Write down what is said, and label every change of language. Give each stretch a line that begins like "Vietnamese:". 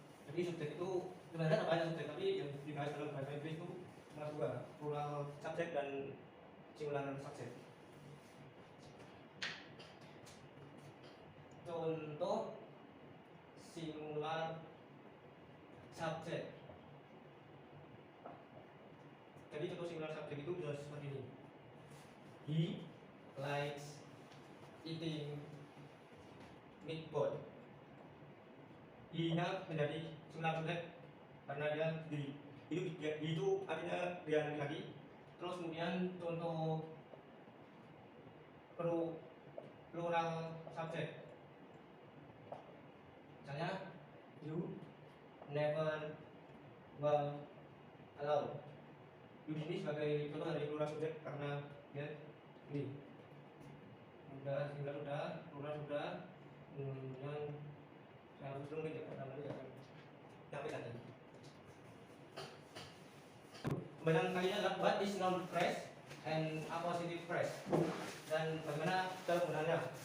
Indonesian: Jadi subjek itu sebenarnya ada banyak subjek, tapi yang dibahas dalam bahasa Inggris itu cuma dua, plural subjek dan singular subjek. Contoh singular subjek. Jadi contoh singular subjek itu bisa seperti ini.
English: He likes eating meatball.
Indonesian: He-nya menjadi singular subjek karena dia itu artinya dia laki-laki. Terus kemudian contoh plural subjek. Misalnya
English: you never were alone.
Indonesian: You ini sebagai contoh dari plural subjek karena dia ini. Sudah, singular sudah, plural sudah. Kemudian saya harus mungkin ya karena nanti akan sampai tadi. Pembahasan kali ini adalah
English: what is noun phrase and appositive phrase
Indonesian: dan bagaimana cara penggunaannya.